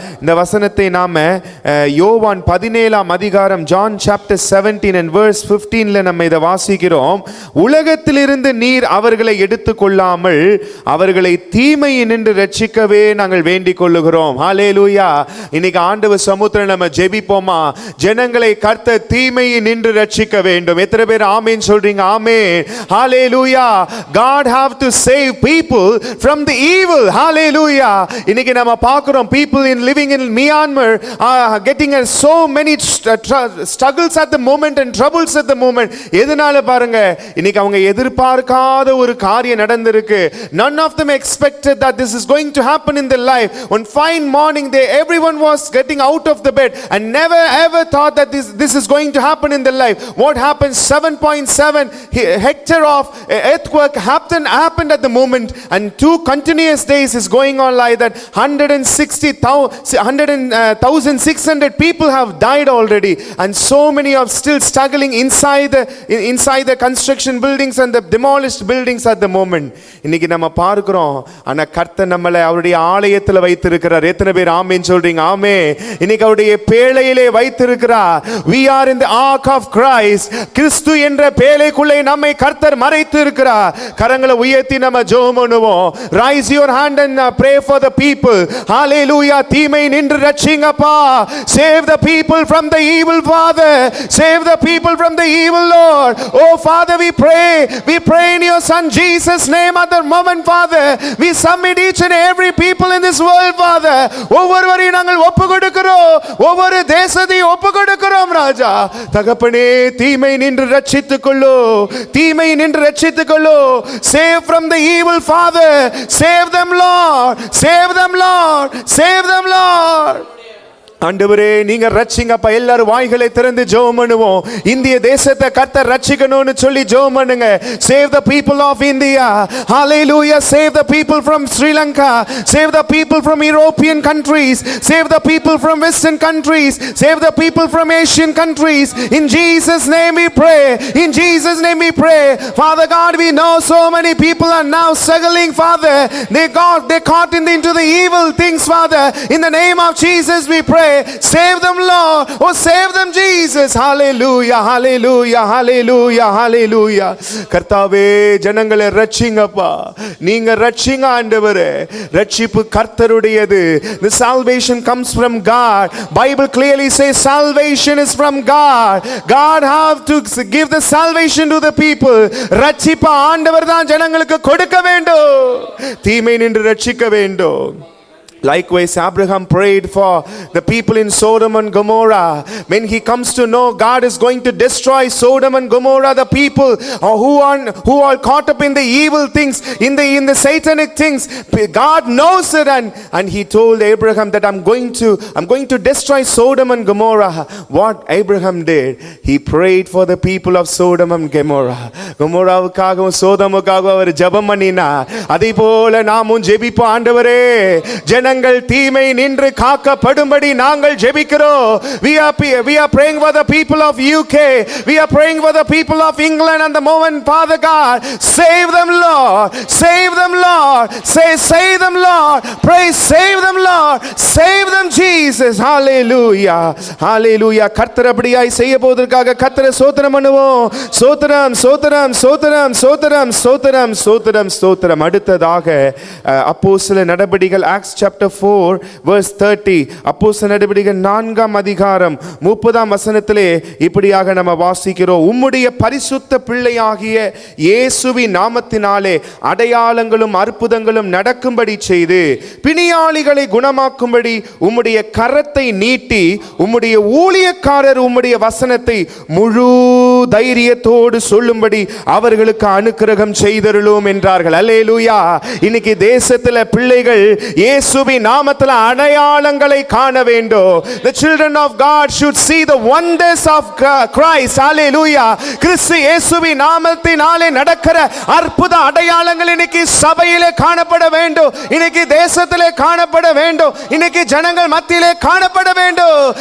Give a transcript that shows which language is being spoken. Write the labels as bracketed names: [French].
[Tamil] இந்த வசனத்தை நாம யோவான் 17ஆம் அதிகாரம் [English] John chapter 17 and verse 15ல [Tamil] நம்ம இதை வாசிக்கிறோம். உலகத்திலிருந்து நீர் அவர்களை எடுத்துக்கொள்ளாமல் அவர்களை தீமையினின்று ரட்சிக்கவே நாங்கள் வேண்டிக் கொள்ளுகிறோம். ஹல்லேலூயா. இன்னைக்கு ஆண்டவர் சமூகத்தில் நம்ம ஜெபிப்போமா? ஜனங்களை கர்த்தர் தீமையை நின்று ரட்சிக்க வேண்டும். எத்தனை பேர் ஆமென் சொல்றீங்க? ஆமென். ஹalleluya. [English] God have to save people from the evil. hallelujah. [Tamil] இன்னைக்கு நாம பார்க்கிறோம், [English] people in living in Myanmar are getting so many struggles at the moment and troubles at the moment. [Tamil] எதனால பாருங்க, இன்னைக்கு அவங்க எதிர்பார்க்காத ஒரு காரியம் நடந்திருக்கு. [English] None of them expected that this is going to happen in their life. One fine morning everyone was getting out of the bed and never ever thought that this is going to happen in their life. What happened? 7.7 hectare of earthquake happened at the moment, and 2 continuous days is going on like that. 1,600 people have died already, and so many are still struggling inside the construction buildings and the demolished buildings at the moment. [Tamil] இன்னைக்கு நம்ம பார்க்கிறோம், ஆனா கர்த்தர் நம்மளை அவருடைய ஆலயத்தில் வைத்திருக்கிறார். எத்தனை பேர் ஆமென் சொல்றீங்க? ஆமென். இன்னைக்கு அவருடைய பேழையிலே வைத்திருக்கிறார். [English] We are in the ark of Christ. [Tamil] கிறிஸ்து என்ற பேழைக்குள்ளே நம்மை கர்த்தர் மறைத்து இருக்கிறார். கரங்களை உயர்த்தி நம்ம ஜெபம் பண்ணுவோம். [English] Raise your hand and pray for the people. Hallelujah. [Tamil] தீமை நின்று ரட்சிங்கப்பா. [English] Save the people from the evil father. Save the people from the evil Lord. Oh Father, we pray in your son Jesus name at the moment, Father. We submit each and every people in this world, Father. [Tamil] ஒவ்வொருவரையும் நாங்கள் ஒப்புக்கொடுக்கிறோம். ஒவ்வொரு தேசத்தையும் ஒப்புக்கொடுக்கிறோம் ராஜா. தகப்பனே, தீமை நின்று ரட்சித்துக்கொள்ளோ. தீமை நின்று ரட்சித்துக்கொள்ளோ. [English] Save from the evil father. Save them, Lord. Save them, Lord. Save them, Lord. [Tamil] ஆண்டவரே, நீங்க ரட்சிங்கப்பா. எல்லாரும் வாய்களை திறந்து ஜெபம் பண்ணுவோம். இந்திய தேசத்தை கர்த்தர் ரட்சிக்கணும்னு சொல்லி ஜெபம் பண்ணுங்க. [English] Save the people of India. Hallelujah. Save the people from Sri Lanka. Save the people from European countries. Save the people from Western countries. Save the people from Asian countries. In Jesus name we pray. In Jesus name we pray. Father God, we know so many people are now struggling, Father. They caught into the evil things, Father. In the name of Jesus we pray. Save them, Lord. Oh, save them, Jesus. Hallelujah, hallelujah, hallelujah, hallelujah. [Tamil] கர்த்தாவே, ஜனங்களை ரட்சிங்கப்பா. நீங்க ரட்சிங்க ஆண்டவரே. ரட்சிப்பு கர்த்தருடையது. [English] The salvation comes from God. Bible clearly says salvation is from God. God have to give the salvation to the people. [Tamil] ரட்சிப்பு ஆண்டவர் தான் ஜனங்களுக்கு கொடுக்க வேண்டும். தீமை நின்று ரட்சிக்க வேண்டும். [English] Likewise, Abraham prayed for the people in Sodom and Gomorrah. When he comes to know God is going to destroy Sodom and Gomorrah, the people who are caught up in the evil things, in the satanic things, God knows it, and he told Abraham that I'm going to destroy Sodom and Gomorrah. What Abraham did, he prayed for the people of Sodom and Gomorrah. [Tamil] Gomorrahவுக்காகவும் சோதமுக்காகவும் அவர் ஜெபம் பண்ணினார். அதேபோல நாமும் ஜெபிப்போம். ஆண்டவரே, ஜனங்கள் தீமை நின்று காக்கப்படும்படி நாங்கள் ஜெபிக்கிறோம். [English] We are praying for the people of UK. We are praying for the people of England and the moment, Father God. Save them, Lord. Save them, Lord. Save them, Lord. Pray, save them, Lord. Save them, Jesus. Hallelujah. Hallelujah. [Tamil] கர்த்தர் அப்படியாய் செய்ய போவதற்காக கர்த்தரை ஸ்தோத்திரம் பண்ணுவோம். ஸ்தோத்திரம், ஸ்தோத்திரம், ஸ்தோத்திரம், ஸ்தோத்திரம், ஸ்தோத்திரம், ஸ்தோத்திரம், ஸ்தோத்திரம். அடுத்ததாக அப்போஸ்தல நடபடிகள் [English] Acts chapter 4 verse 30. [Tamil] அப்போஸ்தல நடபடிகள் 4ஆம் அதிகாரம் 30ஆம் வசனத்திலே இப்படியாக நம்ம வாசிக்கிறோம். உம்முடைய பரிசுத்த பிள்ளையாகிய இயேசுவின் நாமத்தினாலே அடையாளங்களும் அற்புதங்களும் நடக்கும்படி செய்து பிணியாளிகளை குணமாக்கும்படி உம்முடைய கரத்தை நீட்டி உம்முடைய ஊழியக்காரர் உம்முடைய வசனத்தை முழு தைரியத்தோடு சொல்லும்படி அவர்களுக்கு அனுக்கிரகம் செய்தருளும் என்றார்கள். அல்லேலூயா. இன்னைக்கு தேசத்துல பிள்ளைகள் இயேசுவின் நாமத்தில் அடையாளங்களை காண வேண்டும். [English] The children of God should see the wonders of Christ. Hallelujah. [Tamil] கிறிஸ்து இயேசுவின் நாமத்தினாலே நடக்கிற அற்புத அடையாளங்கள் இன்னைக்கு சபையிலே காணப்பட வேண்டும். இன்னைக்கு தேசத்திலே காணப்பட வேண்டும். இன்னைக்கு ஜனங்கள் மத்தியிலே காணப்பட வேண்டும்.